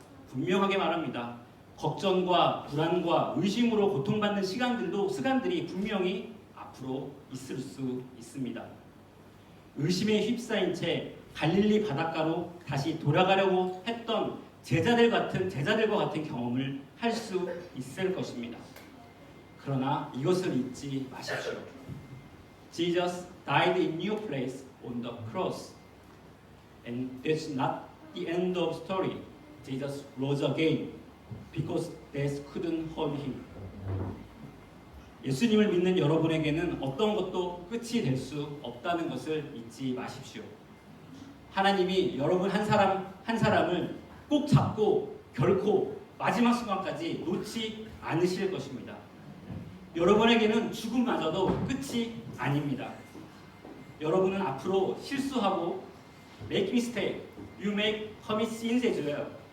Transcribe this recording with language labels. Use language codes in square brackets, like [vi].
[ko] 분명하게 말합니다. 걱정과 불안과 의심으로 고통받는 시간들이 분명히 앞으로 있을 수 있습니다. 의심에 휩싸인 채 갈릴리 바닷가로 다시 돌아가려고 했던 제자들과 같은 경험을 할 수 있을 것입니다. 그러나 이것을 잊지 마십시오. [en] Jesus died in your place on the cross. And that's not the end of the story. Jesus rose again because death couldn't hold him. [ko] 예수님을 믿는 여러분에게는 어떤 것도 끝이 될 수 없다는 것을 잊지 마십시오. 하나님이 여러분 한 사람 한 사람을 꼭 잡고 결코 마지막 순간까지 놓지 않으실 것입니다. 여러분에게는 죽음마저도 끝이 아닙니다. 여러분은 앞으로 실수하고 [en] make mistake, you may commit sins as well.